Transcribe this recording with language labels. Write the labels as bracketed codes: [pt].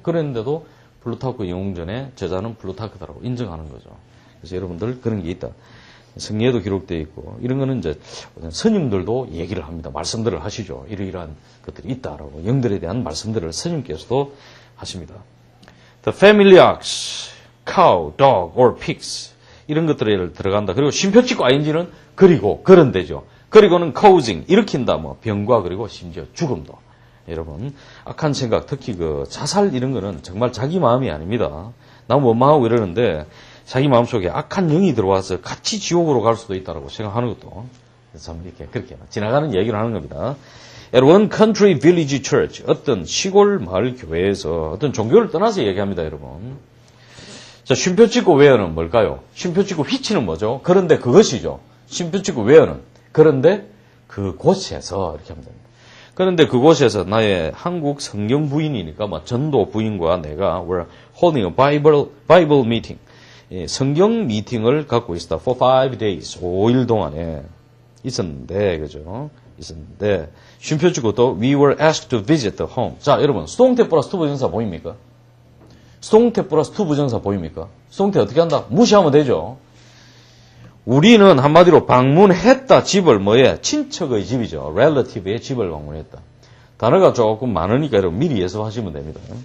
[ko] 그런데도 플루타크 영웅전의 저자는 플루타크다라고 인정하는 거죠. 그래서 여러분들 그런 게 있다. 성경에도 기록되어 있고 이런 거는 이제 스님들도 얘기를 합니다. 말씀들을 하시죠. 이러이러한 것들이 있다라고 영들에 대한 말씀들을 스님께서도 하십니다. [en] The family ox, cow, dog, or pigs [ko] 이런 것들에 들어간다. 그리고 쉼표 찍고 ing는 그리고 그런데죠. 그리고는 causing 일으킨다. 뭐 병과 그리고 심지어 죽음도. 여러분 악한 생각 특히 그 자살 이런 거는 정말 자기 마음이 아닙니다. 난 원망하고 이러는데 자기 마음속에 악한 영이 들어와서 같이 지옥으로 갈 수도 있다고 생각하는 것도 참 이렇게 그렇게 지나가는 얘기를 하는 겁니다. 여러분, [en] country village church [ko] 어떤 시골 마을 교회에서 어떤 종교를 떠나서 얘기합니다, 여러분. 자, 쉼표 찍고 웨어는 뭘까요? 쉼표 찍고 휘치는 뭐죠? 그런데 그것이죠. 쉼표 찍고 웨어는 그런데 그곳에서 이렇게 하면 됩니다. 그런데 그곳에서 나의 한국 성경 부인이니까 뭐 전도 부인과 내가 [en] were holding a Bible meeting. [ko] 성경 미팅을 갖고 있었다. [en] For 5 days. [ko] 5일 동안에 있었는데, 그죠? 있었는데, 쉼표 찍고 또 [en] we were asked to visit the home. [ko] 자, 여러분, 수동태 플러스 투 부정사 보입니까? 수동태 플러스 투 부정사 보입니까? 수동태 어떻게 한다? 무시하면 되죠. 우리는 한마디로 방문했다. 집을 뭐에? 친척의 집이죠. relative의 집을 방문했다. 단어가 조금 많으니까 여러분 미리 예습하시면 됩니다.